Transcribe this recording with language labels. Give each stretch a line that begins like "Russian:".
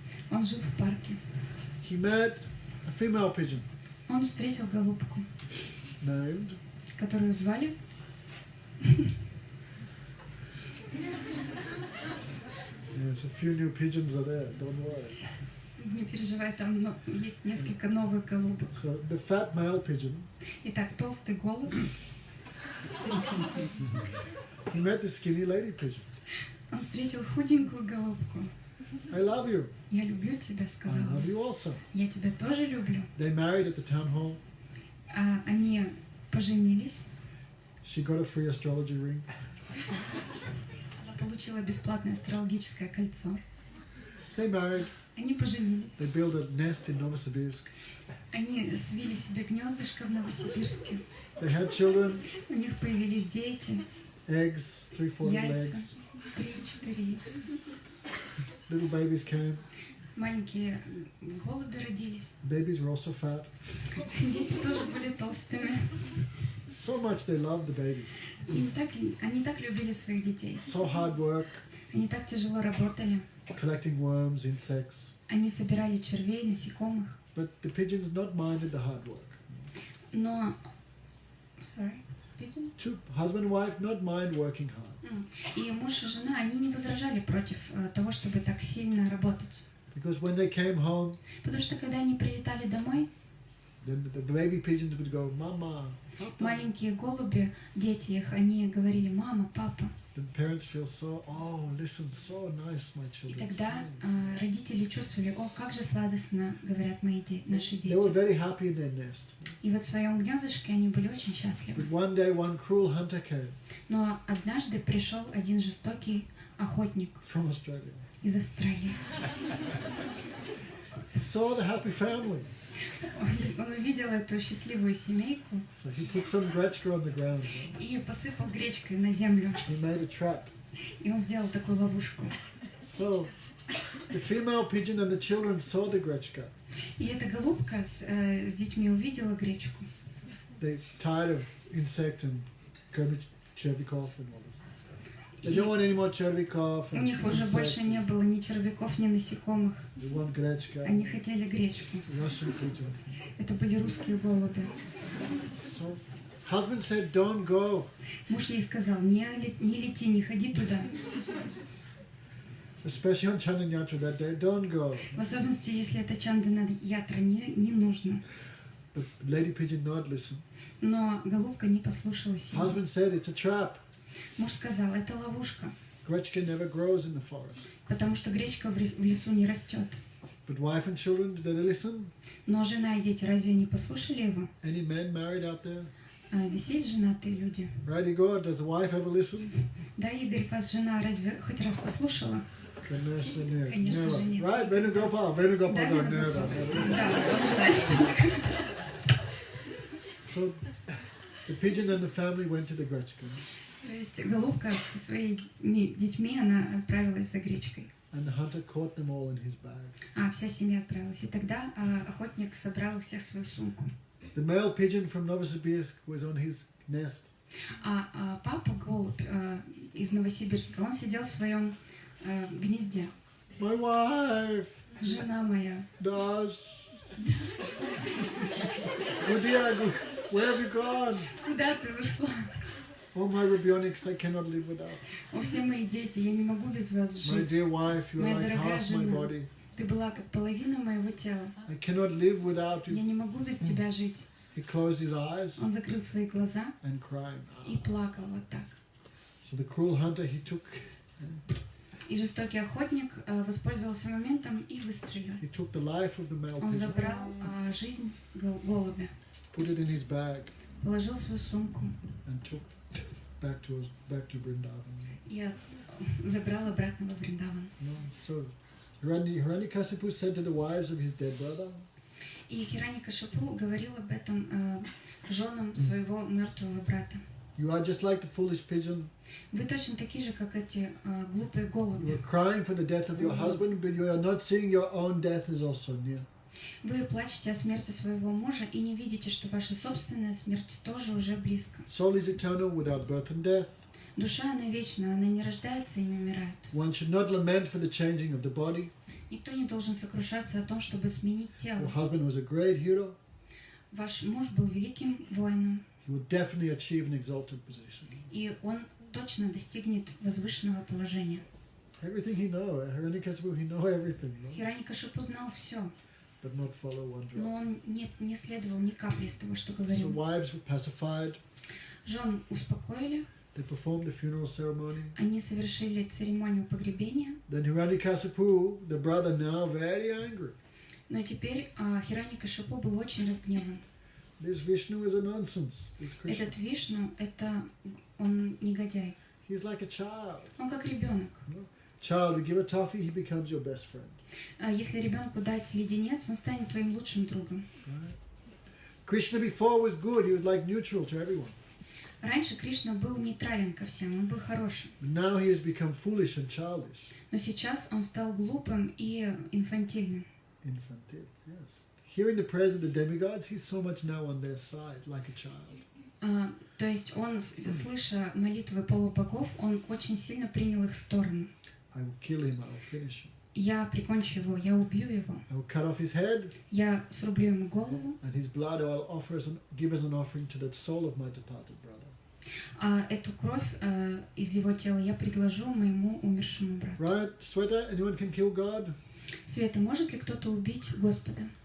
Russian: Он жил в парке.
English: He met a female pigeon
Russian: Он встретил голубку,
English: named
Russian: которую звали.
English: Yes, a few new pigeons are there, don't worry.
Russian: Не переживай, там есть несколько новых голубок.
English: So the fat male pigeon,
Russian: Итак, толстый голубь,
English: he met the skinny lady pigeon.
Russian: он встретил худенькую голубку.
English: I love you.
Russian: Я люблю тебя,
English: I
Russian: сказал
English: love
Russian: он.
English: you also.
Russian: Я тебя тоже люблю.
English: They married at the town hall.
Russian: Они поженились.
English: She got a free astrology ring.
Russian: Она получила бесплатное астрологическое кольцо.
English: They married.
Russian: Они поженились.
English: They built a nest in Novosibirsk.
Russian: Они свили себе гнездышко в Новосибирске.
English: They had children,
Russian: У них появились дети,
English: eggs, 3-4
Russian: яйца,
English: eggs.
Russian: 3-4 яйца.
English: Little babies came.
Russian: Маленькие голуби родились.
English: Babies were also fat.
Russian: Дети тоже были толстыми.
English: So much they loved the babies.
Russian: Они так любили своих детей.
English: So hard work,
Russian: Они так тяжело работали.
English: collecting worms, insects.
Russian: Они собирали червей, насекомых.
English: But the pigeons not minded the hard work.
Russian: Но...
English: Sorry? Pigeon? Two, husband and wife not mind working hard.
Russian: И муж и жена, они не возражали против того, чтобы так сильно работать.
English: Because when they came home,
Russian: Потому что когда они прилетали домой,
English: then the baby pigeons would go, Mama, Papa.
Russian: маленькие голуби, дети их, они говорили «мама», «папа».
English: The parents feel so, oh, listen, so nice, my
Russian: И
English: children.
Russian: тогда
English: sing."
Russian: родители чувствовали, о, как же сладостно говорят наши
English: They were
Russian: дети.
English: very happy in their nest.
Russian: И вот в своем гнездышке они были очень счастливы.
English: But one day, one cruel hunter came
Russian: Но однажды пришел один жестокий охотник
English: from Australia.
Russian: из Австралии.
English: He saw the happy family.
Russian: Он увидел эту счастливую семейку
English: So he put some gretchka on the ground.
Russian: и посыпал гречкой на землю.
English: He made a trap.
Russian: И он сделал такую ловушку.
English: So the female pigeon and the children saw the gretchka.
Russian: И эта голубка с детьми увидела гречку.
English: They tired of insect and Chervikov and all this. They
Russian: И
English: don't want any more Chervikov
Russian: у
English: and
Russian: них уже больше не
English: insect.
Russian: было ни червяков, ни насекомых.
English: They want gretchka.
Russian: Они хотели гречку.
English: Russian pigeon.
Russian: Это были русские голуби.
English: So husband said, don't go.
Russian: Муж ей сказал, не лети, не ходи туда.
English: Especially on Chandan Yatra that day, don't go.
Russian: В особенности, если это Чандана ятра, не нужно.
English: But lady pigeon not listen.
Russian: Но голубка не послушалась его.
English: Husband said it's a trap.
Russian: Муж сказал, это ловушка,
English: Gretchka never grows in the forest.
Russian: потому что гречка в лесу не растет.
English: But wife and children, did they listen?
Russian: Но жена и дети разве не послушали его?
English: Any men married out there?
Russian: Здесь есть женатые люди.
English: Right, Igor? Does the wife ever listen?
Russian: Да, Игорь, вас жена разве хоть раз послушала? Конечно, нет. Конечно
English: Never.
Russian: же нет.
English: Right, Venugopal, Venugopal,
Russian: Да,
English: no, Venugopal. never.
Russian: Да, однозначно.
English: So the pigeon and the family went to the Gretchka.
Russian: То есть голубка со своими детьми, она отправилась за гречкой.
English: And the hunter caught them all in his bag.
Russian: Вся семья отправилась. И тогда охотник собрал их всех в свою сумку.
English: The male pigeon from Novosibirsk was on his nest.
Russian: Папа, голубь из Новосибирска, он сидел в своем гнезде.
English: My wife!
Russian: Жена моя.
English: Dash! Udiag, where have you gone?
Russian: Куда ты ушла?
English: Oh, my Rubionics, I cannot live without.
Russian: Все мои дети, я не могу без вас
English: My
Russian: жить.
English: dear wife, you are
Russian: Моя
English: like
Russian: дорогая
English: half my
Russian: жена.
English: body.
Russian: Ты была как половина моего тела.
English: I cannot live without
Russian: Я
English: you.
Russian: не могу без тебя жить.
English: He closed his eyes
Russian: Он закрыл свои глаза
English: and cried.
Russian: и плакал вот так.
English: So the cruel hunter, he took
Russian: И жестокий охотник воспользовался моментом и выстрелил.
English: He took the life of the male
Russian: Он
English: pigeon,
Russian: забрал жизнь голубя,
English: put it in his bag,
Russian: положил свою сумку
English: and took back to Vrindavan.
Russian: и забрал обратно во Вриндаван.
English: No? So Hiranyakasipu said to the wives of his dead brother,
Russian: И Хираньякашипу говорил об этом женам своего мертвого брата.
English: "You are just like the foolish pigeon.
Russian: Вы точно такие же, как эти глупые
English: You
Russian: голуби.
English: are crying for the death of your husband, but you are not seeing your own death is also near."
Russian: Вы плачете о смерти своего мужа и не видите, что ваша собственная смерть тоже уже близко.
English: Soul is eternal without birth and death.
Russian: Душа, она вечна, она не рождается и не умирает.
English: One should not lament for the changing of the body.
Russian: Никто не должен сокрушаться о том, чтобы сменить
English: Your
Russian: тело.
English: husband was a great hero.
Russian: Ваш муж был великим воином,
English: He would definitely achieve an exalted position.
Russian: и он точно достигнет возвышенного положения.
English: Everything he know, Hiranyakasipu, he know everything, no?
Russian: Хираникашипу знал все,
English: But not follow one
Russian: но
English: drop.
Russian: он не следовал ни капли из того, что
English: So
Russian: говорил.
English: wives were pacified.
Russian: Жен успокоили,
English: They performed the funeral ceremony.
Russian: они совершили церемонию погребения,
English: Then Hiranyakasipu, the brother, now very angry.
Russian: но теперь Хираникашипу был очень разгневан.
English: This Vishnu is a nonsense. This Krishna.
Russian: Этот Вишну, он негодяй.
English: He's like a child.
Russian: Он как ребенок.
English: Child, you give a toffee, he becomes your best friend.
Russian: Если ребенку дать леденец, он станет твоим лучшим другом.
English: Right? Krishna before was good. He was like neutral to everyone.
Russian: Раньше Кришна был нейтрален ко всем, он был хорошим.
English: But now he has become foolish and childish.
Russian: Но сейчас он стал глупым и инфантильным.
English: Infantile, yes. Hearing the prayers of the demigods, he's so much now on their side, like a child.
Russian: То есть он, слыша молитвы полубогов, он очень сильно принял их сторону.
English: I will kill him, I will finish him.
Russian: Я прикончу его, я убью его,
English: I will cut off his head,
Russian: я срублю ему голову,
English: and his blood I will offer give as an offering to the soul of my departed brother.
Russian: а эту кровь из его тела я предложу моему умершему брату.
English: Right, Sweta? Anyone can kill God?
Russian: Света, может ли кто-то убить Господа?